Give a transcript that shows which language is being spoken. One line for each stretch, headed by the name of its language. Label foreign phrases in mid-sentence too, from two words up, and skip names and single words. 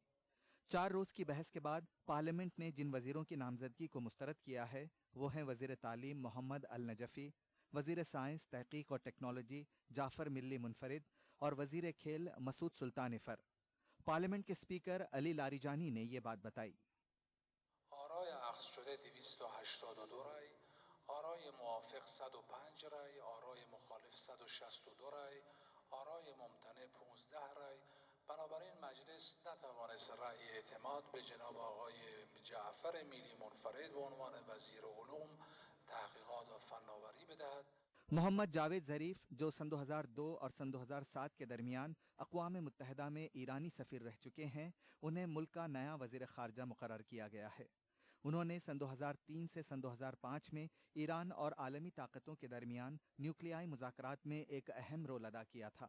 Urdu: 4 روز کی بحث کے بعد پارلیمنٹ نے جن وزیروں کی نامزدگی کو مسترد کیا ہے وہ ہیں وزیر تعلیم محمد النجفی، وزیر سائنس تحقیق اور ٹیکنالوجی جعفر میلی منفرد اور وزیر کھیل مسعود سلطانی‌فر. پارلیمنٹ کے اسپیکر علی لاریجانی نے یہ بات بتائی.
Persian: آرای اخذ شده 282 رای، آرای موافق 105 رای، آرای مخالف 162 رای، آرای ممتنع 15 رای. بنابراین مجلس نتوانست رأی اعتماد به جناب آقای جعفر میلی منفرد به عنوان وزیر علوم تحقیقات و فناوری بدهد.
Urdu: محمد جواد ظریف، جو سن 2002 اور سن 2007 کے درمیان اقوام متحدہ میں ایرانی سفیر رہ چکے ہیں، انہیں ملک کا نیا وزیر خارجہ مقرر کیا گیا ہے. انہوں نے سن 2003 سے سن 2005 میں ایران اور عالمی طاقتوں کے درمیان نیوکلیائی مذاکرات میں ایک اہم رول ادا کیا تھا.